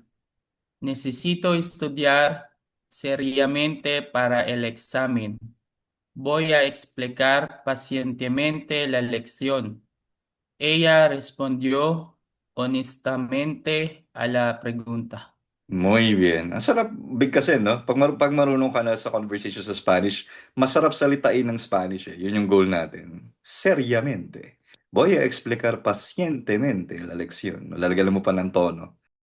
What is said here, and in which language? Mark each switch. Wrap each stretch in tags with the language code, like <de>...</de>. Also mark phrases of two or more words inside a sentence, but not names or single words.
<es>Necesito estudiar seriamente para el examen. Voy a explicar pacientemente la lección. Ella respondió honestamente a la pregunta. Muy bien.</es> <tl>Ang sarap bigkasin, no? Pag marunong ka na sa conversation sa Spanish, masarap salitain ng Spanish eh. Yun yung goal natin.</tl> <es>Seriamente. Voy a explicar pacientemente la lección.</es> <tl>Lalagyan mo pa ng tono.</tl>